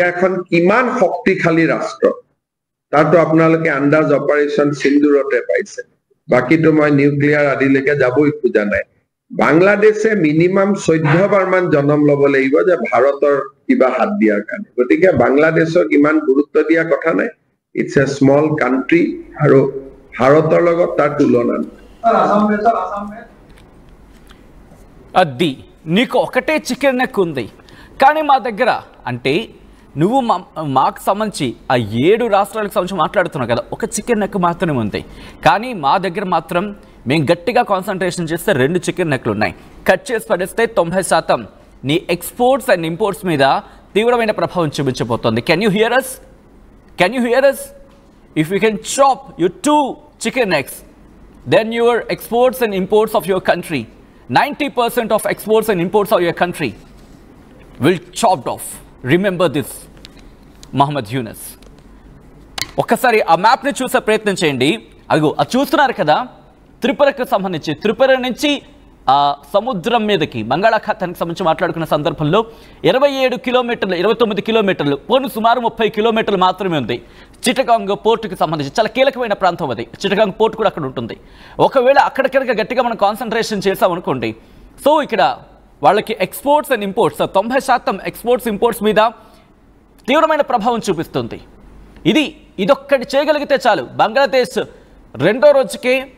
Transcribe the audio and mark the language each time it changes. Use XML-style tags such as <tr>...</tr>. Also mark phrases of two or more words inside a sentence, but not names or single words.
<as>এখন কিমান শক্তিশালী ৰাষ্ট্ৰ তাতো আপোনালোকে আন্দাজ অপাৰেশ্যন সিন্দুৰতে পাইছে বাকিটো মই নিউক্লিয়াৰ আদিলৈকে যাবই খোজা নাই বাংলাদেশে মিনিমাম 14 বাৰ মান জন্ম ল'ব লাগিব যে ভাৰতৰ কিবা হাত দিয়াৰ কাৰণে গতিকে বাংলাদেশক ইমান গুৰুত্ব দিয়া কথা নাই</as> <en>it's a small country</en> <as>আৰু ভাৰতৰ লগত তাৰ তুলনা</as> <te>అది నీకు ఒకటే</te> <en>chicken neck</en> <te>ఉంది కానీ మా దగ్గర అంటే నువ్వు మాకు సంబంధించి ఆ 7 రాష్ట్రాలకు సంబంధించి మాట్లాడుతున్నావు కదా ఒక</te> <en>chicken neck</en> <te>మాత్రమే ఉంది కానీ మా దగ్గర మాత్రం మేము గట్టిగా కాన్సన్ట్రేషన్ చేస్తే 2 చికెన్ నెక్లు ఉన్నాయి కట్ చేసి పడేస్తే 90% నీ</te> <en>exports and imports</en> <te>మీద తీవ్రమైన ప్రభావం చూపించబోతోంది</te> <en>can you hear us if you can chop your 2 chicken necks then your exports and imports of your country 90% of exports and imports of your country will chopped off remember this Muhammad Yunus</en> <te>ఒక్కసారి ఆ మ్యాప్ ని చూసే ప్రయత్నం చేయండి అదిగో అది చూస్తున్నారు కదా త్రిపురకు సంబంధించి త్రిపుర నుంచి సముద్రం మీదకి బంగాళాఖాతానికి సంబంధించి మాట్లాడుకున్న సందర్భంలో 27 కిలోమీటర్లు 29 కిలోమీటర్లు పోను సుమారు 30 కిలోమీటర్లు మాత్రమే ఉంది చిటగాంగ్ పోర్టుకి సంబంధించి చాలా కీలకమైన ప్రాంతం అది చిటగాంగ్ పోర్ట్ కూడా అక్కడ ఉంటుంది ఒకవేళ అక్కడికక్కడ గట్టిగా మనం కాన్సన్ట్రేషన్ చేసామనుకోండి సో ఇక్కడ వాళ్ళకి</te> <en>exports and imports</en> <te>90% ఎక్స్పోర్ట్స్ ఇంపోర్ట్స్ మీద తీవ్రమైన ప్రభావం చూపిస్తుంది ఇదొక్కటి చేయగలిగితే చాలు బంగ్లాదేశ్ రెండో రోజుకే</te>